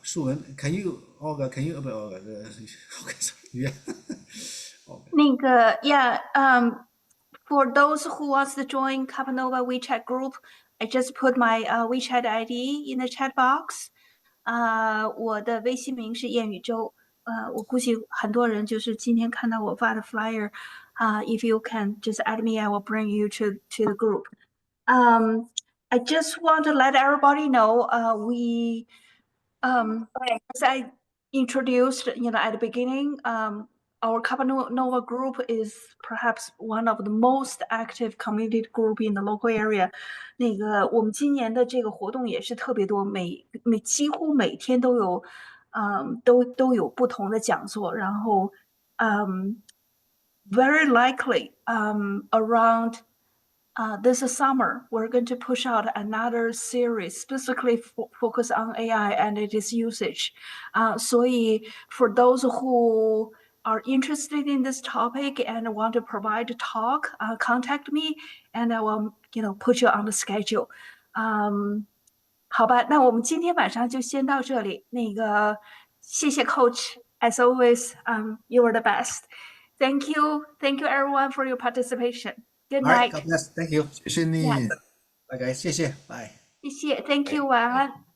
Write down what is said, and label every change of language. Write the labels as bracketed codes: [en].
[en] 树文, can you, Olga? Can you? Olga, okay, sorry. Yeah. Okay. Yeah, for those who wants to join Capanova WeChat group, I just put my WeChat ID in the chat box. [zh] 我的微信名是燕宇宙。我估计很多人就是今天看到我发的 flyer. [en] If you can just add me, I will bring you to the group. I just want to let everybody know, as I introduced, at the beginning, our Capanova group is perhaps one of the most active community group in the local area. [zh] 我们今年的这个活动也是特别多，几乎每天都有，都有不同的讲座，然后 [en] very likely around this summer, we're going to push out another series specifically focus on AI and its usage. [zh] 所以 [en] for those who are interested in this topic and want to provide a talk, contact me and I will, put you on the schedule. [zh] 好吧，那我们今天晚上就先到这里。谢谢 Coach. [en] As always, you are the best. Thank you everyone for your participation. Good All right. God bless. Thank you. [zh] 谢谢你。 [en] Bye guys. [zh] 谢谢. [en] Bye. [zh] 谢谢 ， [en] Thank you， [zh] 晚安。